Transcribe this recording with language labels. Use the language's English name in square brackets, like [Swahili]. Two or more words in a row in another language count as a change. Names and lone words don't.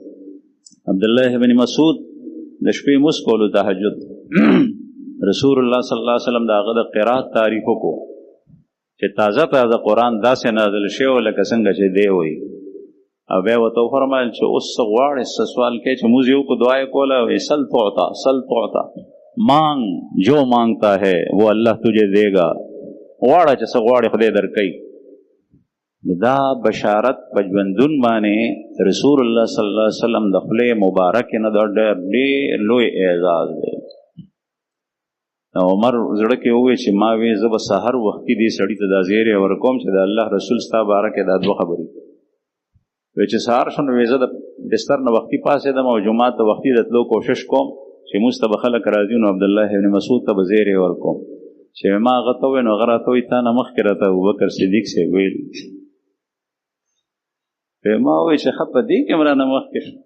[Pashto] عبدالله بن مسعود د شپې مونځ کولو تهجد رسول الله صلی الله علیه وسلم د هغه د قرات تعریف وکړو چې تازه قرآن داسې نازل شوی لکه څنګه چې دی وایي او بیا ورته وفرمایل چې اوس څه غواړې څه سوال کوې چې مونځ یې وکړو دعا یې کوله وایي [Arabic] سل تعطا سل تعطا [Urdu] مانگ جو مانگتا ہے وہ اللہ تجھے دے گا [Pashto] غواړه چې څه غواړې خدای درکوي. دا بشارت په ژوندون باندې رسول الله صلی الله علیه وسلم د خولې مبارکې نه دا ډېر لوی اعزاز دی. عمر زړه کې ووی چې ما وی زه به سحر وختي دې سړي ته دا زیری ورکوم چې د الله رسول ستا باره کې دا دوه خبرې وی چې سحر شو نو زه د بستر نه وختي پاڅېدم او جومات ته وختي د تلو کوشش کوم چې مونځ ته به خلک راځي نو عبدالله بن مسعود ته به زیری ورکوم چې ما هغه ته ووی نو هغه راته وایي تا نه مخکې راته ابوبکر صدیق صاحب ویلي ما ووی چې ښه په دې کې هم رانه مخکې شو.